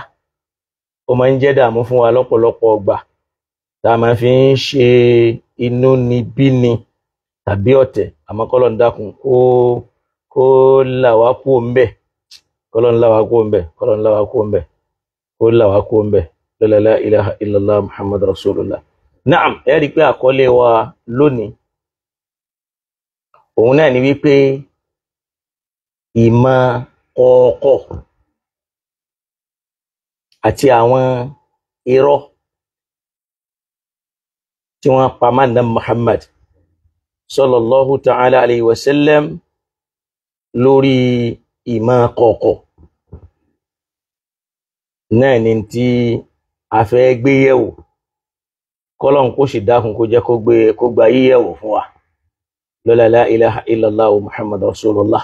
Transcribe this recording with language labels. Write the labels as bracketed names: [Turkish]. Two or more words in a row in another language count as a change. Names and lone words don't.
[Yoruba] Ó máa ń jẹ́ dààmú fún wa lọ́pọ̀lọpọ̀ ọgbà tá a máa fi ń ṣe inú ni bí ni tàbí ọ̀tẹ̀. Àmọ́ kọ́lọ́run dákun kó là wá kúrò ńbẹ̀, kọ́lọ́run là wá kúrò ńbẹ̀, kọ́lọ́run là wá kúrò ńbẹ̀, kó là wá kúrò ńbẹ̀. [Arabic] لا إله إلا الله محمد رسول الله. [Yoruba] Naam, ẹ rí i pé àkọlé wa lónìí òun náà ni wípé ìmọ̀ kọ̀ọ̀kọ̀ àti àwọn irọ́ tí wọ́n pa mọ́ Ànábì Muhammad [Arabic] صلى الله تعالى عليه وسلم [Yoruba] lórí ìmọ̀ kọ̀ọ̀kọ̀ náà ni tí a fẹ́ gbé yẹ̀wò. Kọ́lọ́run kó sì dákun kó jẹ́ kó gba yíyẹ̀wò fún wa. Lọ́lá [Arabic] لا إله إلا الله محمد رسول الله.